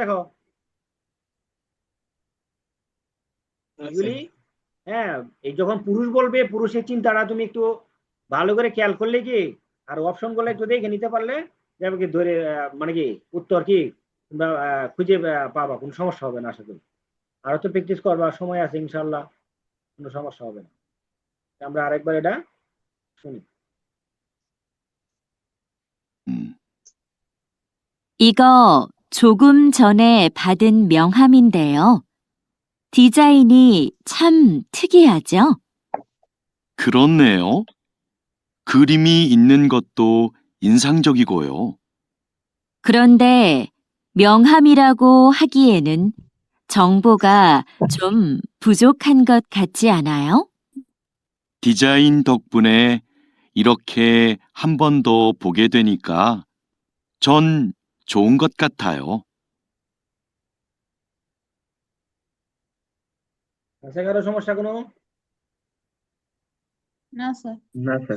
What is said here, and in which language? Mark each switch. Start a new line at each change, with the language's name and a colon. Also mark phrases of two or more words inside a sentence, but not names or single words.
Bangla: দেখো এগুলি, হ্যাঁ এই যখন পুরুষ বলবে, পুরুষের চিন্তাটা তুমি একটু ভালো করে খেয়াল করলে কি, আর অপশন গুলো একটু দেখে নিতে পারলে যাবে কি ধরে মানে কি উত্তর কি তোমরা খুঁজে পাবা, কোনো সমস্যা হবে না আশা করি। আরো তো প্র্যাকটিস করবা, সময় আছে
Arabic: إن شاء الله,
Bangla: কোনো সমস্যা হবে না। আমরা আরেকবার এটা শুনি।
Korean: 이거 조금 전에 받은 명함인데요. 디자인이 참 특이하죠? 그렇네요. 그림이 있는 것도 인상적이고요. 그런데 명함이라고 하기에는 정보가 좀 부족한 것 같지 않아요? 디자인 덕분에 이렇게 한 번 더 보게 되니까 전 좋은 것 같아요.
Bangla: আছে কারো সমস্যা কোনো? না স্যার। না স্যার।